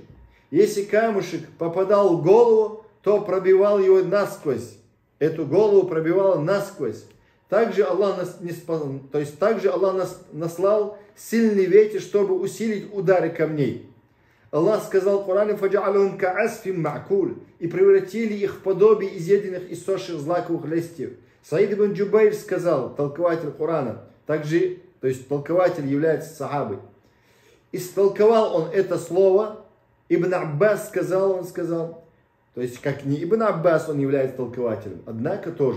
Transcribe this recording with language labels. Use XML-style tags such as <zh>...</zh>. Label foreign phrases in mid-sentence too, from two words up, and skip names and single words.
<ru>Если камушек попадал в голову, то пробивал его насквозь. Эту голову пробивало насквозь. Также Аллах наслал сильный ветер, чтобы усилить удары камней. Аллах сказал в Коране:</ru> <ar>«فجعلهم كعصف مأكول»,</ar> <ru>и превратили их в подобие изъеденных и сохших злаковых листьев. Саид ибн Джубайр сказал, толкователь Корана, также, то есть толкователь является сахабой. Истолковал он это слово, Ибн Аббас сказал, то есть как не Ибн Аббас он является толкователем, однако тоже.</ru>